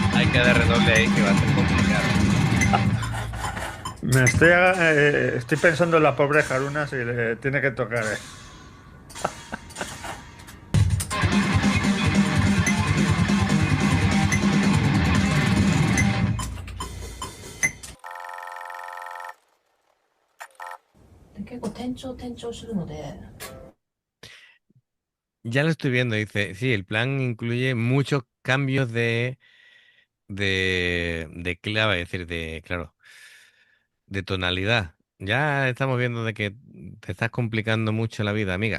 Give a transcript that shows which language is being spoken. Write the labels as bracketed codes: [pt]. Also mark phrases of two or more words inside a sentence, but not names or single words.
[es] música de redoble ahí que va a ser complicado. Estoy pensando en la pobre Haruna si le tiene que tocar. [ja] で結構転調するので、 [es] Ya lo estoy viendo, dice, sí, el plan incluye muchos cambios de clave, es decir, claro, de tonalidad. Ya estamos viendo de que te estás complicando mucho la vida, amiga.